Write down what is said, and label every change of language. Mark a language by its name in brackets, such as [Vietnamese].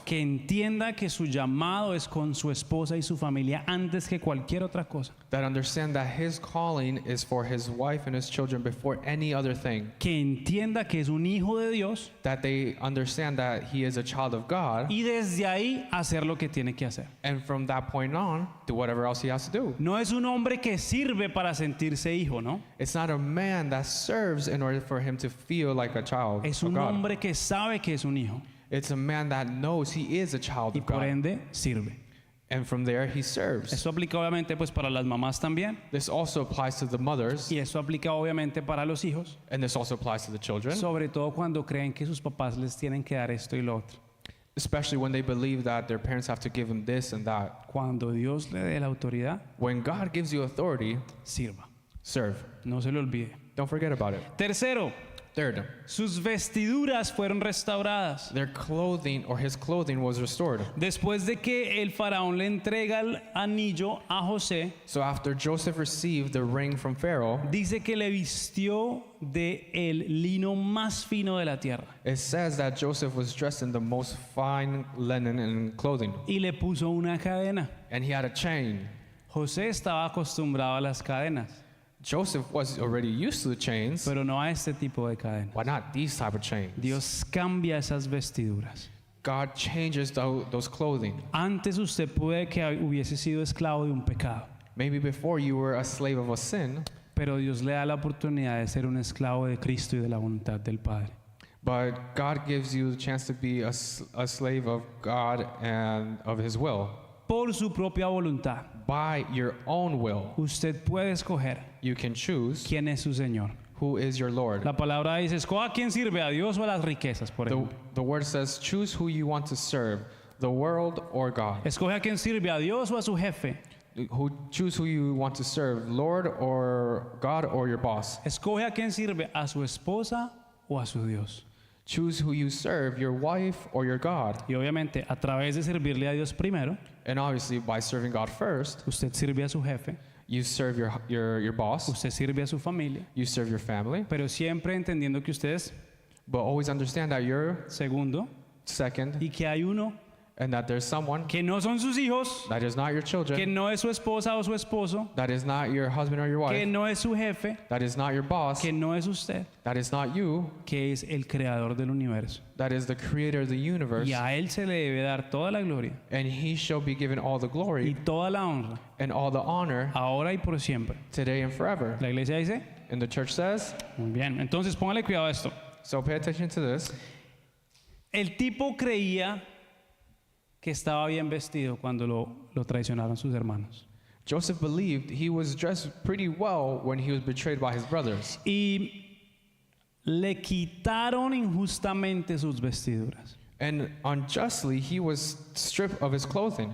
[Spanish] que entienda que su llamado es con su esposa y su familia antes que cualquier otra cosa, [English] that understand that his calling is for his wife and his children before any other thing, [Spanish] que entienda que es un hijo de Dios [English] that they understand that he is a child of God, [Spanish] y desde ahí hacer lo que tiene que hacer. [English] and from that point on, do whatever else he has to do. [Spanish] No es un hombre que sirve para sentirse hijo, ¿no? [English] It's not a man that serves in order for him to feel like a child [Spanish] Es [English] of [Spanish] un [English] God. [Spanish] hombre que sabe que es un hijo [English] It's a man that knows he is a child [Spanish] y [English] of [Spanish] por [English] God. [Spanish] ende sirve. [English] And from there he serves. [Spanish] Esto aplica obviamente pues para las mamás también [English] This also applies to the mothers, [Spanish] y esto aplica obviamente para los hijos, [English] and this also applies to the children, [Spanish] sobre todo cuando creen que sus papás les tienen que dar esto y lo otro. [English] especially when they believe that their parents have to give them this and that. [Spanish] Cuando Dios le dé la autoridad, [English] When God gives you authority, [Spanish] sirva. [English] serve. [Spanish] No se le olvide. [English] Don't forget about it. [Spanish] Tercero, [English] Third, [Spanish] sus vestiduras fueron restauradas. [English] their clothing or his clothing was restored. [Spanish] Después de que el faraón le entrega el anillo a José, [English] So after Joseph received the ring from Pharaoh, [Spanish] dice que le vistió de el lino más fino de la tierra [English] it says that Joseph was dressed in the most fine linen and clothing, [Spanish] y le puso una cadena. [English] and he had a chain. [Spanish] José estaba acostumbrado a las cadenas, [English] Joseph was already used to the chains. [Spanish] pero no a este tipo de cadenas. [English] Why not these type of chains? [Spanish] Dios cambia esas vestiduras [English] God changes those clothing. [Spanish] Antes usted puede que hubiese sido esclavo de un pecado, [English] Maybe before you were a slave of a sin, [Spanish] pero Dios le da la oportunidad de ser un esclavo de Cristo y de la voluntad del Padre. [English] but God gives you the chance to be a slave of God and of His will. [Spanish] Por su propia voluntad, [English] By your own will, [Spanish] usted puede escoger [English] you can choose [Spanish] quién es su Señor. [English] who is your Lord. [Spanish] La palabra dice, escoja quién sirve, a Dios o a las riquezas, por ejemplo. [English] The word says, choose who you want to serve, the world or God. [Spanish] Escoge a quién sirve, a Dios o a su jefe. [English] Choose who you want to serve, Lord or God or your boss. [Spanish] Escoge a quién sirve, a su esposa o a su Dios. [English] Choose who you serve, your wife or your God. [Spanish] Y obviamente, a través de servirle a Dios primero, [English] And obviously, by serving God first, [Spanish] usted sirve a su jefe, [English] you serve your boss, [Spanish] usted sirve a su familia, [English] you serve your family, [Spanish] pero siempre entendiendo que usted es [English] but always understand that you're [Spanish] segundo [English] second [Spanish] y que hay uno [English] and that there's someone [Spanish] que no son sus hijos, [English] that is not your [Spanish] que [English] children, [Spanish] no es su esposa o su esposo, [English] that is not your husband or your [Spanish] que [English] wife, [Spanish] no es su jefe, [English] that is not your boss, [Spanish] que no es usted, [English] that is not you, [Spanish] que es el creador del universo. [English] that is the creator of the universe, [Spanish] Y a Él se le debe dar toda la gloria [English] and He shall be given all the [Spanish] y [English] glory [Spanish] toda la honra, [English] and all the honor [Spanish] ahora y por siempre. [English] today and forever. [Spanish] La iglesia dice, [English] And the church says, [Spanish] muy bien, entonces póngale cuidado a esto. [English] so pay attention to this. [Spanish] El tipo creía que estaba bien vestido cuando lo traicionaron sus hermanos. [English] Joseph believed he was dressed pretty well when he was betrayed by his brothers. [Spanish] Y le quitaron injustamente sus vestiduras. [English] And unjustly, he was stripped of his clothing.